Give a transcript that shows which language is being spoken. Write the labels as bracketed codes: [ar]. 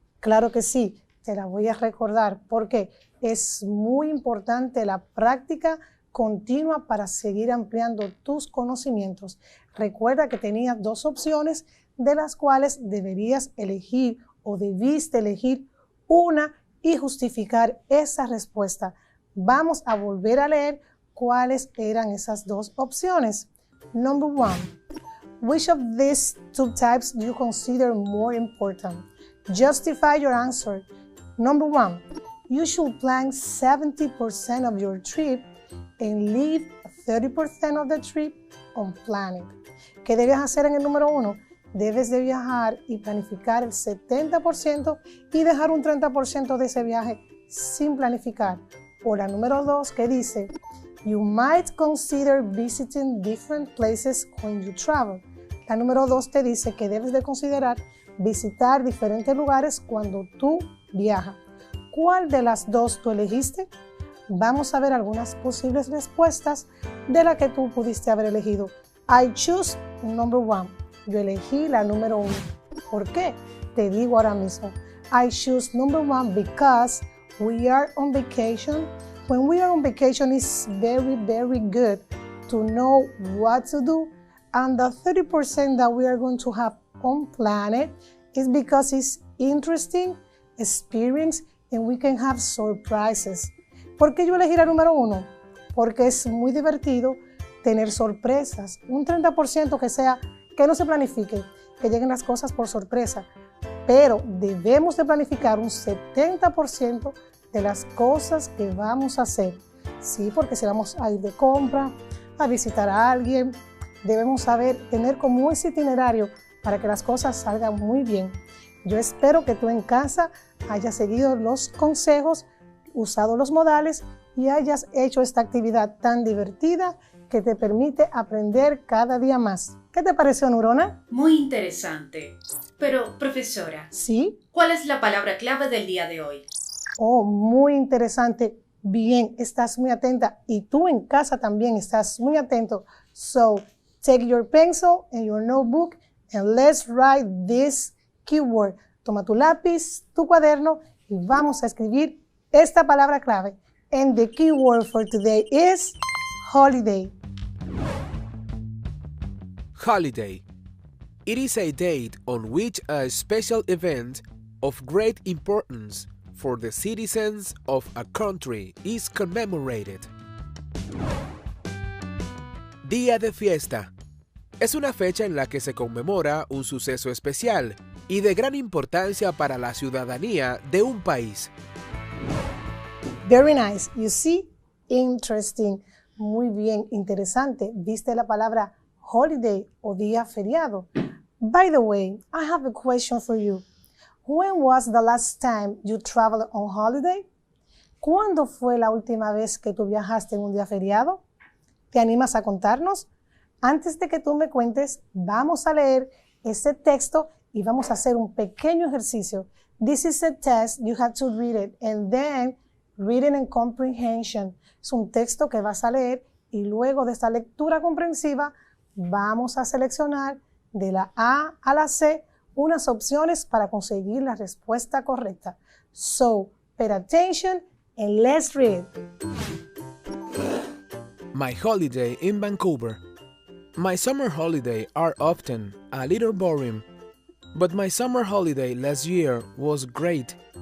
[es] Claro que sí, te la voy a recordar porque es muy importante la práctica continua para seguir ampliando tus conocimientos. Recuerda que tenías 2 opciones de las cuales deberías elegir o debiste elegir una y justificar esa respuesta. Vamos a volver a leer cuáles eran esas 2 opciones. [en] Number 1. Which of these 2 types do you consider more important? Justify your answer. Number 1. You should plan 70% of your trip and leave 30% of the trip unplanned. [es] ¿Qué debes hacer en el número 1? Debes de viajar y planificar el 70% y dejar un 30% de ese viaje sin planificar. O la número 2 que dice, [en] you might consider visiting different places when you travel. [es] La número 2 te dice que debes de considerar visitar diferentes lugares cuando tú viajas. ¿Cuál de las 2 tú elegiste? Vamos a ver algunas posibles respuestas de la que tú pudiste haber elegido. [en] I choose number 1. [es] Yo elegí la número 1. ¿Por qué? Te digo ahora mismo. [en] I choose number 1 because we are on vacation. When we are on vacation, it's very, very good to know what to do. And the 30% that we are going to have unplanned is because it's interesting, experience, and we can have surprises. [es] ¿Por qué yo elegí la número 1? Porque es muy divertido tener sorpresas. Un 30% que no se planifique, que lleguen las cosas por sorpresa. Pero debemos de planificar un 70% de las cosas que vamos a hacer. Sí, porque si vamos a ir de compra, a visitar a alguien, debemos tener como ese itinerario para que las cosas salgan muy bien. Yo espero que tú en casa hayas seguido los consejos usado los modales y hayas hecho esta actividad tan divertida que te permite aprender cada día más. ¿Qué te pareció, Neurona? Muy interesante. Pero, profesora, ¿Sí? ¿cuál es la palabra clave del día de hoy? Oh, muy interesante. Bien, estás muy atenta y tú en casa también estás muy atento. [en] So, take your pencil and your notebook and let's write this keyword. [es] Toma tu lápiz, tu cuaderno y vamos a escribir esta palabra clave. [en] And the keyword for today is holiday. Holiday. It is a date on which a special event of great importance for the citizens of a country is commemorated. [es] Día de fiesta. Es una fecha en la que se conmemora un suceso especial y de gran importancia para la ciudadanía de un país. [en] Very nice. You see? Interesting. [es] Muy bien, interesante. ¿Viste la palabra holiday o día feriado? [en] By the way, I have a question for you. When was the last time you traveled on holiday? [es] ¿Cuándo fue la última vez que tú viajaste en un día feriado? ¿Te animas a contarnos? Antes de que tú me cuentes, vamos a leer ese texto y vamos a hacer un pequeño ejercicio. [en] This is a test, you have to read it, and then reading and comprehension. [es] Es un texto que vas a leer y luego de esta lectura comprensiva vamos a seleccionar de la A a la C unas opciones para conseguir la respuesta correcta. [en] So, pay attention and let's read. My holiday in Vancouver. My summer holidays are often a little boring, but my summer holiday last year was great.